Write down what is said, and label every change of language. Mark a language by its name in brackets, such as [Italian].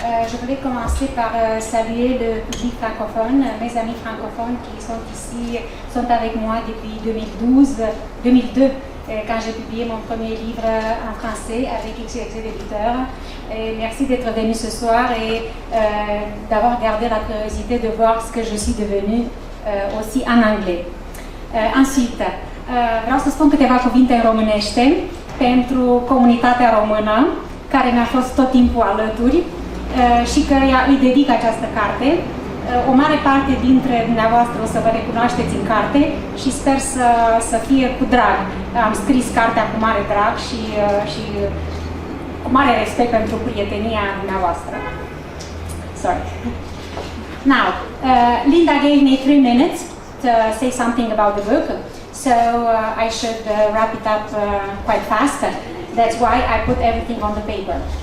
[French] Je voulais commencer par saluer le public francophone, mes amis francophones qui sont ici, sont avec moi depuis 2002, quand j'ai publié mon premier livre en français avec XYZ Éditeur. Et merci d'être venu ce soir et d'avoir gardé la curiosité de voir ce que je suis devenue aussi en anglais. Ensuite, [Romanian] vreau să spun câteva cuvinte în românește pentru comunitatea română, care mi-a fost tot timpul alături și căreia îi dedic această carte. O mare parte dintre dumneavoastră o să vă recunoașteți în carte și sper să fie cu drag. Am scris cartea cu mare drag și cu mare respect pentru prietenia dumneavoastră. [English] Sorry. Now, Linda gave me 3 minutes to say something about the book, so I should wrap it up quite fast. That's why I put everything on the paper.